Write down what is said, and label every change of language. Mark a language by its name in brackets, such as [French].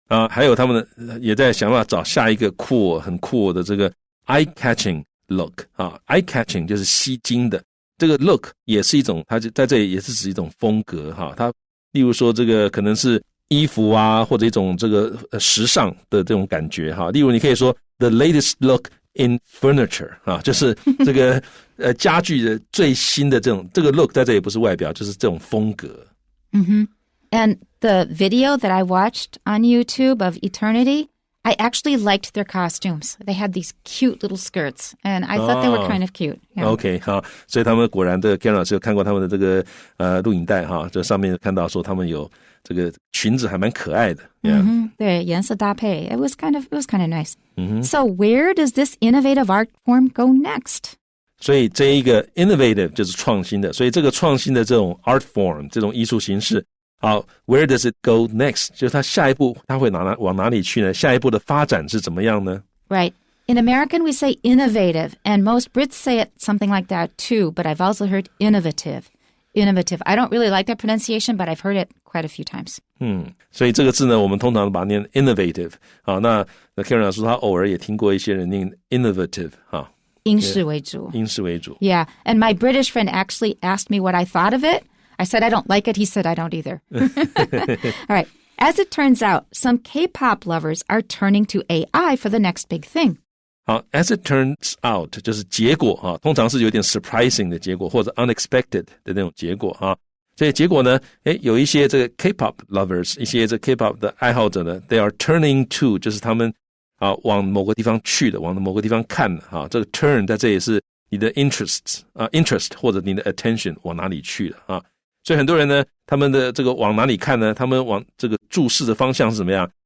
[Chinese] 还有他们也在想办法找下一个很酷的这个 eye-catching look eye-catching 就是吸睛的，这个 look 也是一种，它就在这里也是指一种风格它例如说这个可能是衣服或者一种这个时尚的这种感觉例如你可以说 [English] the latest look in furniture [Chinese] 就是这个家具的最新的这个 look 在这里不是外表，就是这种风格。 [English] And the video that I watched on YouTube of Eternity, I actually liked their costumes. They had these cute little skirts, and I thought they were kind of cute. Yeah. [Chinese] OK 所以他们果然的 Karen 老师有看过他们的这个录影带这上面看到说他们有这个裙子还蛮可爱的。对，颜色搭配 [English] it was kind of nice. So where does this innovative art form go next? [Chinese] 所以这一个 innovative 就是创新的，所以这个创新的这种 art form 这种艺术形式好 [English] where does it go next? [Chinese] 就是它下一步它会往哪里去呢？下一步的发展是怎么样呢？ [English] Right. In American, we say innovative, and most Brits say it something like that too, but I've also heard innovative. Innovative. I don't really like that pronunciation, but I've heard it quite a few times. [Chinese] 所以这个字呢，我们通常把它念 innovative 那 Karen 老师他偶尔也听过一些人念 innovative 英式为主。 [English] Yeah, and my British friend actually asked me what I thought of it.I said I don't like it. He said I don't either. All right. As it turns out, some K-pop lovers are turning to AI for the next big thing. [Chinese] 好 [English] as it turns out [Chinese] 就是结果通常是有点 surprising 的结果或者 unexpected 的那种结果所以结果呢有一些这个 K-pop lovers 一些这 K-pop 的爱好者呢 [English] they are turning to [Chinese] 就是他们往某个地方去的，往某个地方看的这个 turn 在这里是你的 interest 或者你的 attention 往哪里去了所以很多人呢他们的这个往哪里看呢？他们往这个注视的方向是怎么样？